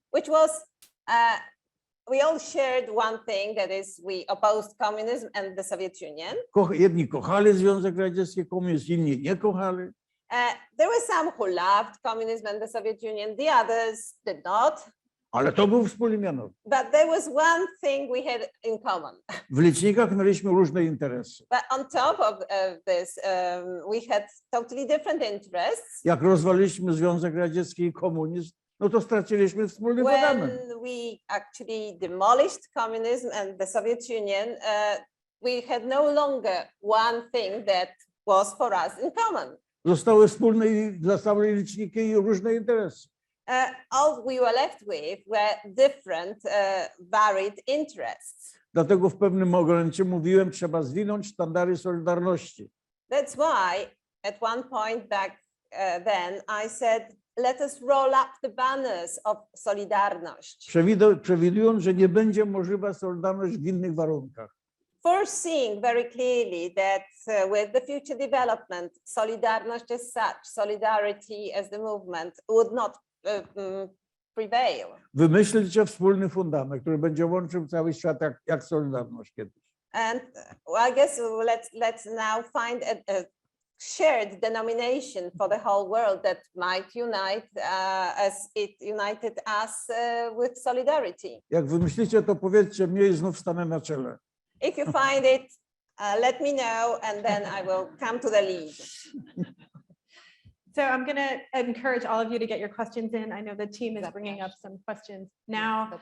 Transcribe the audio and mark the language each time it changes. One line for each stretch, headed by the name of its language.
English: which was we all shared one thing, that is we opposed communism and the Soviet Union.
Polish: Jedni kochali Związek Radziecki, komunizm, inni nie kochali.
English: There were some who loved communism and the Soviet Union, the others did not.
Polish: Ale to był wspólny mianownik.
English: But there was one thing we had in common.
Polish: W licznikach mieliśmy różne interesy.
English: But on top of this, we had totally different interests.
Polish: Jak rozwaliliśmy Związek Radziecki i komunizm, no to straciliśmy wspólny fundament.
English: When we actually demolished communism and the Soviet Union, we had no longer one thing that was for us in common.
Polish: Zostały zostały liczniki i różne interesy.
English: All we were left with were different, varied interests.
Polish: Dlatego w pewnym momencie mówiłem, trzeba zwinąć sztandary Solidarności.
English: That's why at one point back then I said, let us roll up the banners of Solidarność.
Polish: Przewidując, że nie będzie możliwa Solidarność w innych warunkach.
English: Foreseeing very clearly that with the future development, Solidarność as such, solidarity as the movement would not prevail.
Polish: Wymyślicie wspólny fundament, który będzie łączył cały świat jak Solidarność kiedyś.
English: And I guess let's now find a shared denomination for the whole world that might unite as it united us with solidarity.
Polish: Jak wymyślicie, to powiedzcie mnie i znów stanę na czele.
English: If you find it, let me know, and then I will come to the lead. So I'm going to encourage all of you to get your questions in. I know the team is bringing up some questions now.